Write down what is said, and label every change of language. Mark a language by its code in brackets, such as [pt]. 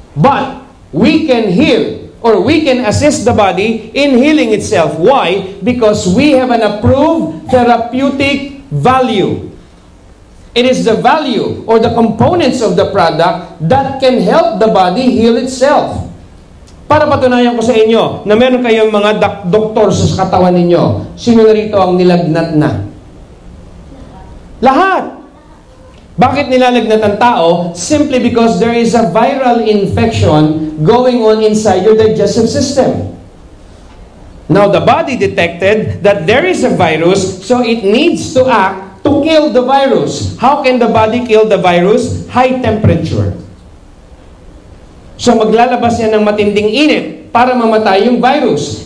[en] But we can heal or we can assist the body in healing itself. Why? Because we have an approved therapeutic value. It is the value or the components of the product that can help the body heal itself. [tl] Para patunayan ko sa inyo na meron kayong mga doktor sa katawan ninyo, sino na rito ang nilagnat na? Lahat! Bakit nilalagnat ang tao? [en] Simply because there is a viral infection going on inside your digestive system. Now, the body detected that there is a virus, so it needs to act to kill the virus. How can the body kill the virus? High temperature. [tl] So maglalabas yan ng matinding init para mamatay yung virus.